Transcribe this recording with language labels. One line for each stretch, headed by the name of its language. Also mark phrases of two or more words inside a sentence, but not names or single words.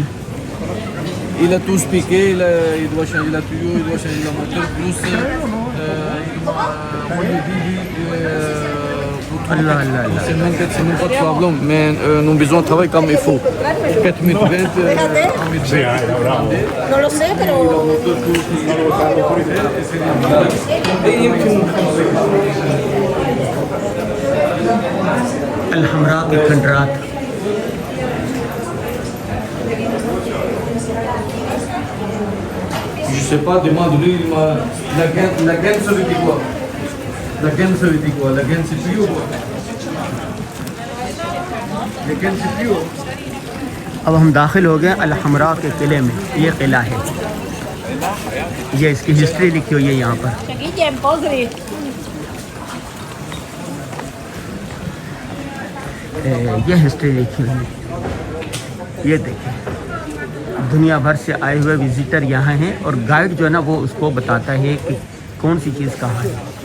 French: Il a tout piqué, il doit changer la tuyau, il doit changer la moteur, plus
Urdu: اللہ اللہ اللہ۔
French: c'est même pas de problème, mais nous avons besoin de travailler comme il faut. 4 mètres,
Spanish: No lo sé, pero...
Urdu: الحمراء کے کھنڈرات،
French: je sais pas, demande-lui, la gaine ça veut dire quoi? La gaine ça veut dire quoi? La gaine c'est plus haut quoi? La gaine c'est plus haut.
Urdu: اب ہم داخل ہو گئے الحمراء کے قلعے میں، یہ قلعہ ہے، یہ اس کی ہسٹری لکھی ہوئی ہے یہاں پر۔ یہ ہسٹری لکھی ہوئی ہے، یہ دیکھیں دنیا بھر سے آئے ہوئے وزٹر یہاں ہیں، اور گائیڈ جو ہے نا وہ اس کو بتاتا ہے کہ کون سی چیز کہاں ہے۔